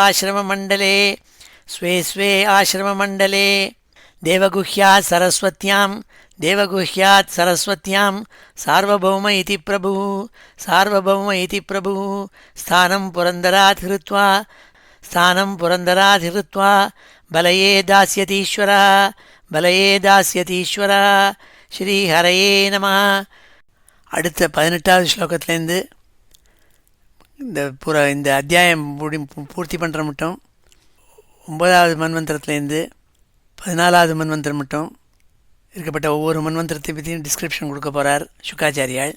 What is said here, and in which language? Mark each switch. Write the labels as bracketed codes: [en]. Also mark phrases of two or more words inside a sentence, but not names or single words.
[sa] आश्रममण्डले देवगुह्यात् सरस्वत्यां सार्वभौम इति प्रभुः स्थानं पुरन्दरात् हृत्वा बलये दास्यतीश्वरः श्रीहरये नमः. [ta] அடுத்த 18வது ஸ்லோகத்திலேருந்து இந்த அத்தியாயம் பூர்த்தி பண்ணுற மட்டும் 9வது மன்வந்திரத்துலேருந்து 14வது மன்வந்திரம் மட்டும் இருக்கப்பட்ட ஒவ்வொரு மன்வந்திரத்தை பற்றியும் டிஸ்கிரிப்ஷன் கொடுக்க போகிறார் சுக்காச்சாரியால்.